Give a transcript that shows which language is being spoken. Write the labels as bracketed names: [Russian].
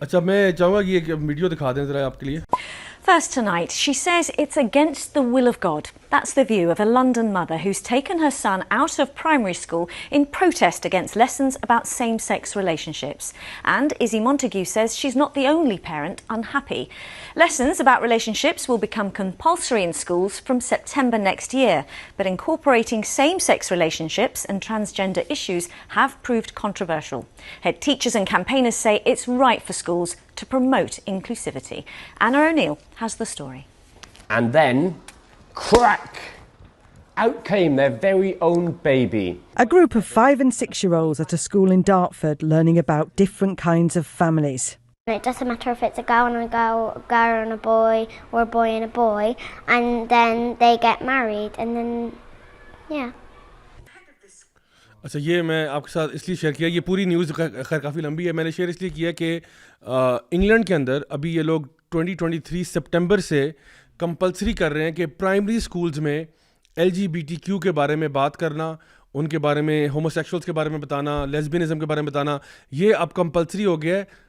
[Urdu] اچھا میں چاہوں گا کہ ایک ویڈیو دکھا دیں ذرا آپ کے لیے. [English] First tonight, she says it's against the will of God. That's the view of a London mother who's taken her son out of primary school in protest against lessons about same-sex relationships. And Izzy Montague says she's not the only parent unhappy. Lessons about relationships will become compulsory in schools from September next year, but incorporating same-sex relationships and transgender issues have proved controversial. Head teachers and campaigners say it's right for schools to promote inclusivity. Anna O'Neill has the story. And then, crack! Out came their very own baby. A group of 5 and 6-year-olds at a school in Dartford learning about different kinds of families. It doesn't matter if it's a girl and a girl and a boy, or a boy and a boy, and then they get married, and then, yeah. [Urdu] اچھا یہ میں آپ کے ساتھ اس لیے share کیا, یہ پوری نیوز خیر کافی لمبی ہے, میں نے شیئر اس لیے کیا کہ انگلینڈ کے اندر ابھی یہ لوگ 2023 سپٹمبر سے کمپلسری کر رہے ہیں کہ پرائمری اسکولز میں LGBTQ کے بارے میں بات کرنا, ان کے بارے میں, ہوموسیکشولس کے بارے میں بتانا, لیسبینزم کے بارے میں بتانا, یہ اب کمپلسری ہو گیا ہے.